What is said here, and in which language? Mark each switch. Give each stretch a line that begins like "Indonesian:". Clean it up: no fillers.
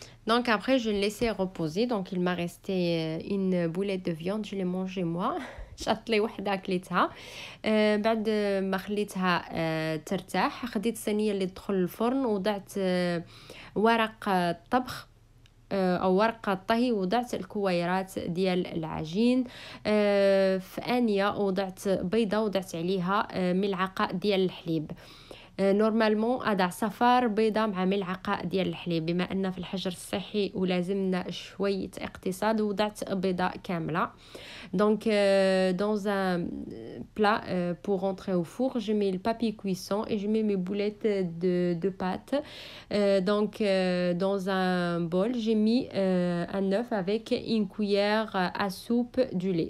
French: Donc après, je le laissais reposer. Donc il m'a resté une boulette de viande. Je l'ai mangée moi.
Arabic: شطت لي وحده كليتها. بعد ما خليتها ترتاح، خديت الصينيه اللي تدخل الفرن، وضعت ورق الطبخ او ورق الطهي، وضعت الكويرات ديال العجين في انيه، وضعت بيضه، وضعت عليها ملعقه ديال الحليب. نورمالمون اضع صفار بيضه مع ملعقه ديال الحليب، بما ان في الحجر الصحي ولازمنا شويه اقتصاد، وضعت بيضه كامله.
French: Donc, dans un plat, pour rentrer au four, je mets le papier cuisson et je mets mes boulettes de pâte. Dans un bol, j'ai mis un œuf avec une cuillère à soupe du lait.